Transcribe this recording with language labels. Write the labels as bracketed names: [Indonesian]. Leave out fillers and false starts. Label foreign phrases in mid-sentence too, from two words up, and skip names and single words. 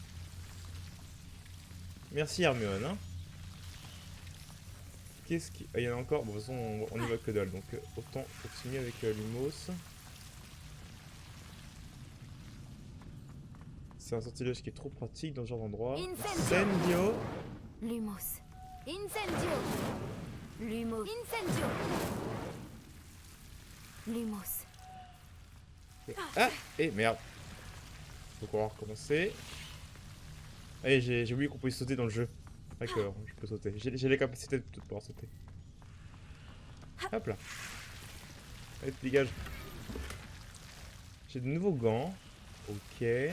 [French] Merci Hermione. Hein. Qu'est-ce qui... Ah, il y en a encore. Bon, de toute façon, on y va que dalle. Donc, autant continuer avec Lumos. C'est un sortilège qui est trop pratique dans ce genre d'endroit. Incendio. Lumos. Incendio. Lumos. Incendio. Lumos. Ah. Et merde. Donc, on va recommencer. Allez, j'ai oublié qu'on pouvait sauter dans le jeu. D'accord, je peux sauter. J'ai les capacités de pouvoir sauter. Hop là. Allez, dégage. J'ai de nouveaux gants. Ok.